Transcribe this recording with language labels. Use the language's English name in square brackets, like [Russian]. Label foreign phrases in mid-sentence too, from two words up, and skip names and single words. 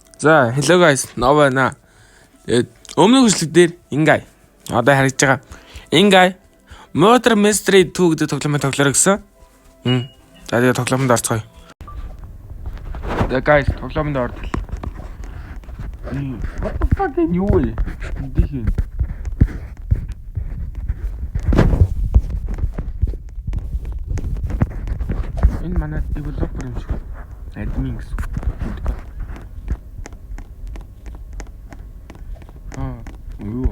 [Mongolian] За, [English] hello guys, [Mongolian] Nova na. Өмнөх хүчлэг дээр Ingay. Одоо харагдж байгаа. Ingay Murder Mystery 2 гэдэг тоглоомыг тоглоорой гэсэн. За, тэгээ тоглоомонд орцгоё. За guys, тоглоомонд ордол. [English] What the fuck [Mongolian] энэ юу вэ? Дихин. Энэ манай developer юм шиг. Admin гэсэн. Юу?